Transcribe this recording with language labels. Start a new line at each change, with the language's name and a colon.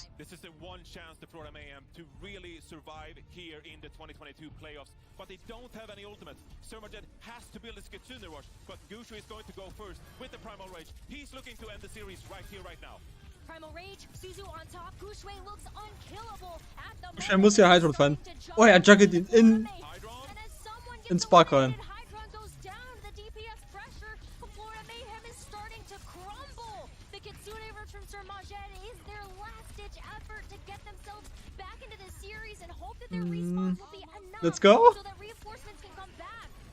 English: This is the one chance the Florida Mayhem to really survive here in the 2022 playoffs, but they don't have any ultimates. Surmachet has to build his Kitsune Rush, but Gushue is going to go first with the Primal Rage. He's looking to end the series right here, right now. Primal Rage, Suzu on top. Gushue looks unkillable at the
German: Gushue muss hier Hydron fallen. Oh, er juggelt ihn in Spark rein.
English: Hydron goes down. The DPS pressure. Florida Mayhem is starting to crumble. The Kitsune Rush from Surmachet is their last-ditch effort to get themselves back into this series and hope that their respawn will be enough. Let's go. So that reinforcements can come back.